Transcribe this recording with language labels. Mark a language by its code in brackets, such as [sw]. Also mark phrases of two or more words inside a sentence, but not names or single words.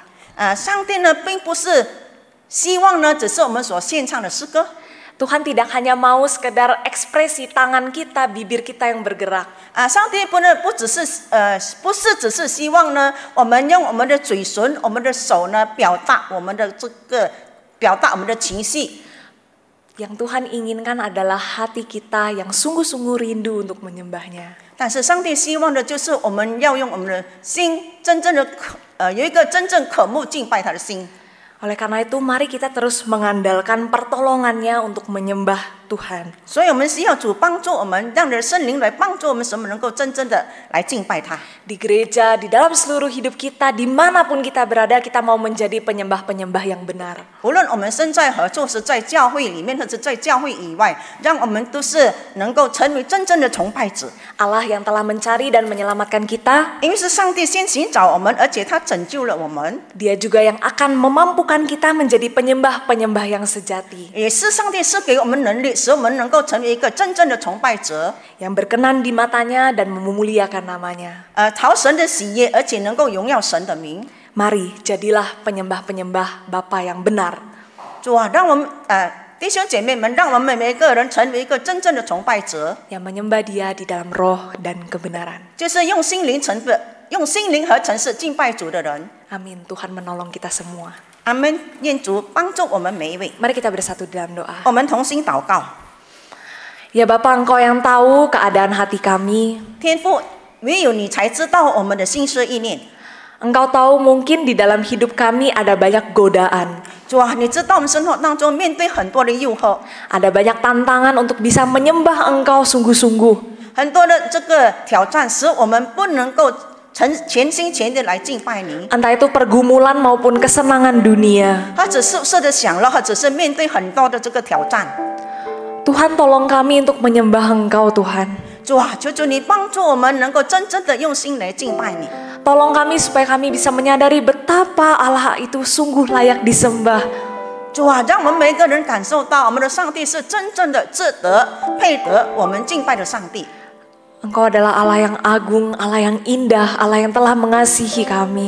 [zh] 上帝呢并不是希望呢只是我们所献唱的诗歌， [id] Tuhan tidak hanya mau sekedar ekspresi tangan kita, bibir kita yang bergerak. [zh] 上帝不是只是希望呢我们用我们的嘴唇、我们的手呢表达我们的情绪。 [id] Yang Tuhan inginkan adalah hati kita yang sungguh-sungguh rindu untuk menyembahnya. [zh] 但是上帝希望的就是我们要用我们的心，真正的有一个真正渴慕敬拜他的心。 [id] Oleh karena itu, mari kita terus mengandalkan pertolongannya untuk menyembah Tuhan. [zh] 所以我们需要主帮助我们，让人圣灵来帮助我们，使我们能够真正的来敬拜他。 [id] Di gereja, di dalam seluruh hidup kita, dimanapun kita berada, kita mau menjadi penyembah-penyembah yang benar. [zh] 无论我们身在何处，是在教会里面，或者在教会以外，让我们都是能够成为真正的崇拜者。 [id] Allah yang telah mencari dan menyelamatkan kita, [zh] 因为是上帝先寻找我们，而且他拯救了我们， [id] Dia juga yang akan memampukan kita menjadi penyembah-penyembah yang sejati, [zh] 也是上帝赐给我们能力，使我们能够成为一个真正的崇拜者， [id] yang berkenan di matanya dan memuliakan namanya. [zh] 讨神的喜悦，而且能够荣耀神的名。 [id] Mari jadilah penyembah-penyembah Bapa yang benar. [zh] 主啊，让我们弟兄姐妹们，让我们每一个人成为一个真正的崇拜者， [id] yang menyembah Dia di dalam roh dan kebenaran. [zh] 就是用心灵和诚实敬拜主的人。 [id] Amin. Tuhan menolong kita semua. [zh] 阿们，愿主帮助我们每一位。 [id] Mari kita bersatu dalam doa. [zh] 我们同心祷告。 [id] Ya Bapa, Engkau yang tahu keadaan hati kami. [zh] 天父，唯有你才知道我们的心思意念。 [id] Engkau tahu mungkin di dalam hidup kami ada banyak godaan. [zh] 主啊，你知道我们生活当中面对很多的诱惑， [id] Ada banyak tantangan untuk bisa menyembah Engkau sungguh-sungguh. [zh] 很多的这个挑战，使我们不能够全心全意来敬拜你。 [id] Entah itu pergumulan maupun kesenangan dunia. [zh] 他只是的享乐，或者是面对很多的这个挑战。 [id] Tuhan tolong kami untuk menyembah Engkau Tuhan. [zh] 主啊，求主你帮助我们能够真正的用心来敬拜你。 [id] Tolong kami supaya kami bisa menyadari betapa Allah itu sungguh layak disembah. [zh] 主啊，让我们每一个人感受到我们的上帝是真正的值得、配得我们敬拜的上帝。 [id] Engkau adalah Allah yang agung, Allah yang indah, Allah yang telah mengasihi kami.